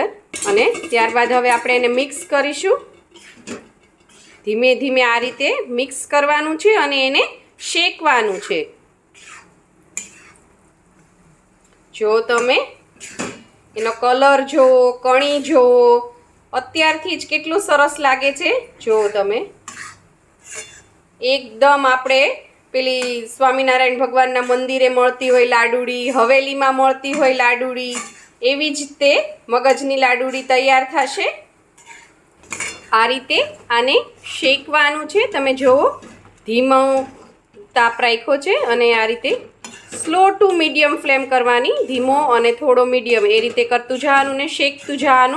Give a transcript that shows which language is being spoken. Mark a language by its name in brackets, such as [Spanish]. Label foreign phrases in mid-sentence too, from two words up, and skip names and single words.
[Gujarati] અને ત્યારબાદ હવે આપણે એને મિક્સ કરીશું। ધીમે ધીમે આ રીતે મિક્સ કરવાનું છે અને એને શેકવાનું છે। જો તમે એનો કલર જુઓ, કણી જુઓ, અત્યારથી જ કેટલું સરસ લાગે છે। જો તમે એકદમ આપણે પેલી સ્વામીનારાયણ ભગવાનના મંદિરે મળતી હોય લાડુડી, હવેલીમાં મળતી હોય લાડુડી, એવી જ તે મગજની લાડુડી તૈયાર થશે। આ રીતે આને શેકવાનું છે। તમે જોવો ધીમો તાપ રાખ્યો છે અને આ રીતે [English] slow to medium flame [Gujarati] કરવાની, ધીમો અને થોડો મીડિયમ, એ રીતે કરતું જવાનું ને શેકતું જવાનું।